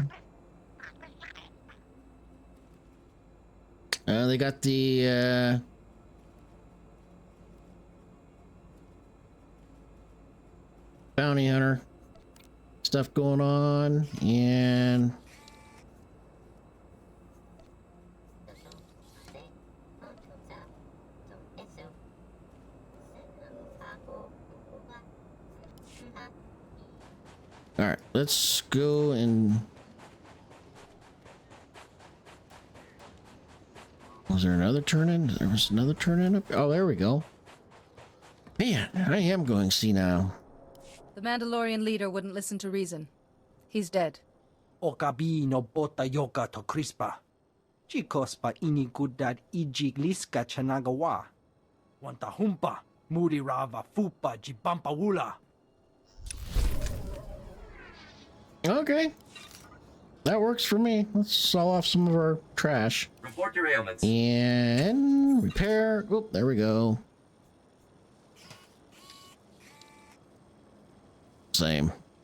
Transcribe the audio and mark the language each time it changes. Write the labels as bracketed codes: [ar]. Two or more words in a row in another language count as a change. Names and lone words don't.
[en] They got the bounty hunter stuff going on, and all right, let's go and was there another turn in? There was another turn in up. Oh, there we go. Man, I am going senile. The Mandalorian leader wouldn't listen to reason. He's dead. Okabi no bota yoka to crispa. Chikos pa inigudad ijigliska chanagawa. Wanta humpa, muri rava fupa jibampa wula. Okay. That works for me. Let's sell off some of our trash. Report your ailments. And repair. Oh, there we go. Same.